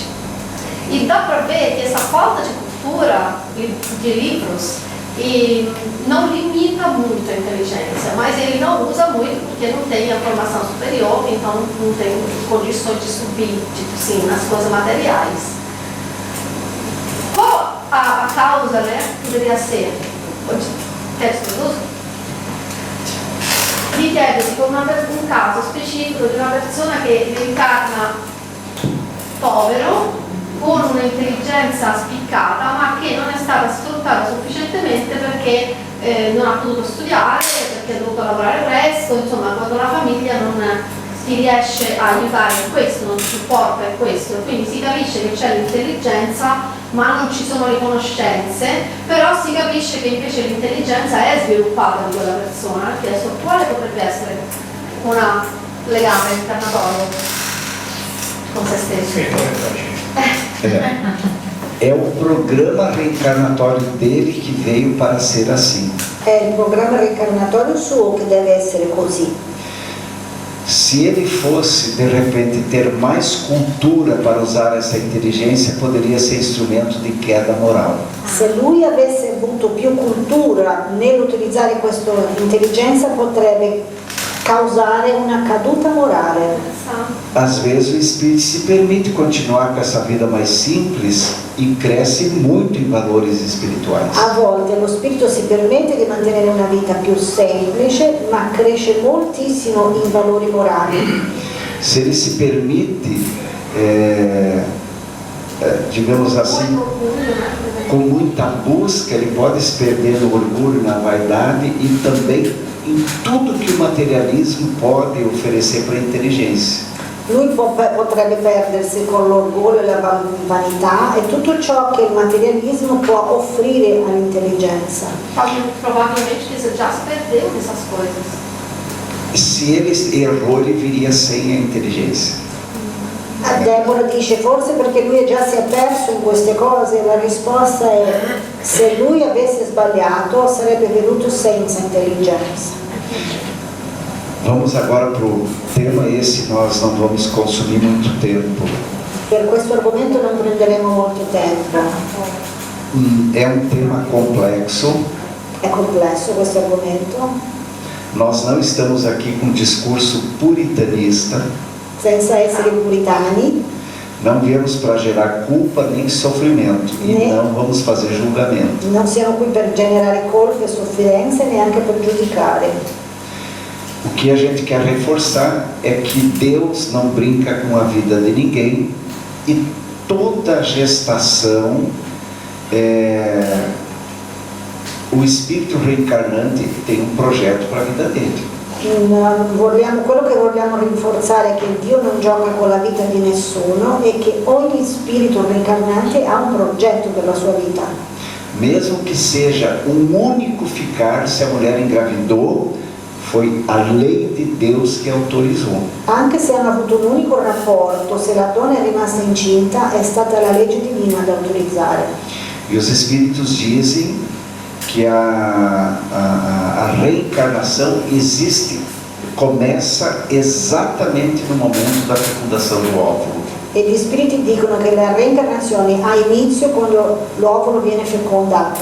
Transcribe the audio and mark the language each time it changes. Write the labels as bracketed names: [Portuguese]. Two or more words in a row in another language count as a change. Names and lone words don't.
[Portuguese] E dá para ver que essa falta de cultura, de livros, não limita muito a inteligência, mas ele não usa muito porque não tem a formação superior, então não tem condições de subir, tipo assim, nas coisas materiais. Qual a causa, né, poderia ser? Quer traduzir? [Italian] Richiede un caso specifico di una persona che incarna povero, con un'intelligenza spiccata, ma che non è stata sfruttata sufficientemente perché non ha potuto studiare, perché ha dovuto lavorare presto, insomma, quando la famiglia non si riesce a aiutare in questo, non supporta in questo, quindi si capisce che c'è l'intelligenza ma non ci sono le conoscenze, però si capisce che invece l'intelligenza è sviluppata di quella persona. Adesso quale potrebbe essere un legame incarnatorio con se stesso? [Portuguese] É o programa reencarnatório dele que veio para ser assim. [Italian] È il programma reincarnatorio suo che deve essere così. [Portuguese] Se ele fosse, de repente, ter mais cultura para usar essa inteligência, poderia ser instrumento di queda moral. [Italian] Se lui avesse avuto più cultura nell'utilizzare questa intelligenza, potrebbe causare una caduta morale. [Portuguese] Às vezes o espírito se permite continuar com essa vida mais simples e cresce muito em valores espirituais. [Italian] A volte lo spirito si permette di mantenere una vita più semplice, ma cresce moltissimo in valori morali. [Portuguese] Se ele se permite, digamos assim, com muita busca, ele pode se perder no orgulho, na vaidade e também em tudo que o materialismo pode oferecer para a inteligência. [Italian] Lui potrebbe perdersi con l'orgoglio e la vanità e tutto ciò che il materialismo può offrire all'intelligenza. [Portuguese] Provavelmente ele já se perdeu nessas coisas. Se ele errou, ele viria sem a inteligência. [Italian] A Deborah dice forse perché lui già si è perso in queste cose. La risposta è: se lui avesse sbagliato sarebbe venuto senza intelligenza. [Portuguese] Vamos agora para o tema esse, nós não vamos consumir muito tempo. [Italian] Per questo argomento non prenderemo molto tempo. [Portuguese] É um tema complexo. [Italian] È complesso questo argomento. [Portuguese] Nós não estamos aqui com um discurso puritanista. [Italian] Senza essere puritani. [Portuguese] Não viemos para gerar culpa nem sofrimento e não vamos fazer julgamento. [Italian] Non siamo qui per generare colpe e sofferenze, neanche per giudicare. [Portuguese] O que a gente quer reforçar é que Deus não brinca com a vida de ninguém e toda gestação, o espírito reencarnante tem um projeto para a vida dele. [Italian] Quello che vogliamo rinforzare è che Dio non gioca con la vita di nessuno e che ogni spirito reincarnante ha un progetto per la sua vita. [Portuguese] Mesmo que seja um único ficar, se a mulher engravidou, foi a lei di Deus che autorizou. [Italian] Anche se hanno avuto un unico rapporto, se la donna è rimasta incinta, è stata la legge divina ad autorizzare. [Portuguese] E os espíritos dizem que a reencarnação existe, começa exatamente no momento da fecundação do óvulo. [Italian] E gli spiriti dicono che la reincarnazione ha inizio quando l'ovulo viene fecondato.